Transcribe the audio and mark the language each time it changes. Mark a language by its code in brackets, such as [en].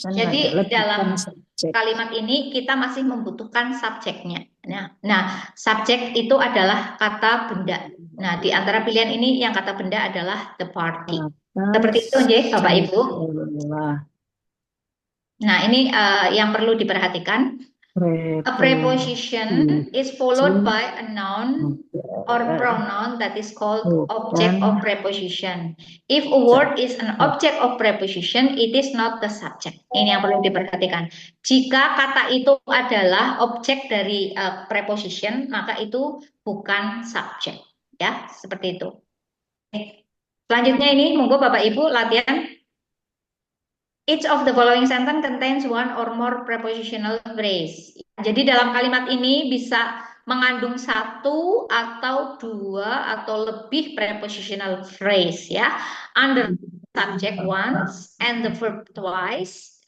[id] Jadi dalam kalimat ini kita masih membutuhkan subjeknya. Nah, subjek itu adalah kata benda. Nah, di antara pilihan ini yang kata benda adalah the party. Seperti itu nggih Bapak Ibu. Nah, ini yang perlu diperhatikan. [en] A preposition is followed by a noun or pronoun that is called object of preposition. If a word is an object of preposition, it is not the subject. [id] Ini yang perlu diperhatikan. Jika kata itu adalah objek dari preposition, maka itu bukan subjek. Ya, seperti itu. Selanjutnya ini, monggo Bapak Ibu latihan. [en] Each of the following sentence contains one or more prepositional phrase. [id] Jadi dalam kalimat ini bisa mengandung satu atau dua atau lebih prepositional phrase ya. [en] Under subject once and the verb twice.